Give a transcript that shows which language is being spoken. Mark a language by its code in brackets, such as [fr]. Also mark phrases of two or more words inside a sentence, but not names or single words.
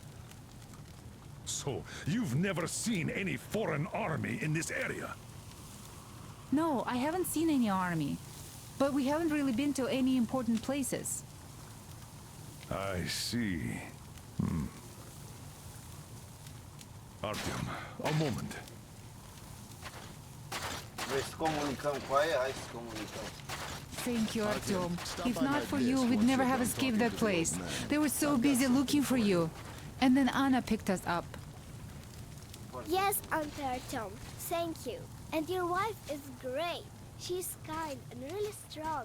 [en] So, you've never seen any foreign army in this area? No, I haven't seen any army. But we haven't really been to any important places. I see. Artyom, a moment. [ro] Vrei să comunicăm cu aia? Hai să comunicăm. [en] Thank you, Artyom. If not for you, we'd never have escaped that place. They were so busy looking for you. And then Anna picked us up. Yes, Auntie Artyom. Thank you. And your wife is great. She's kind and really strong.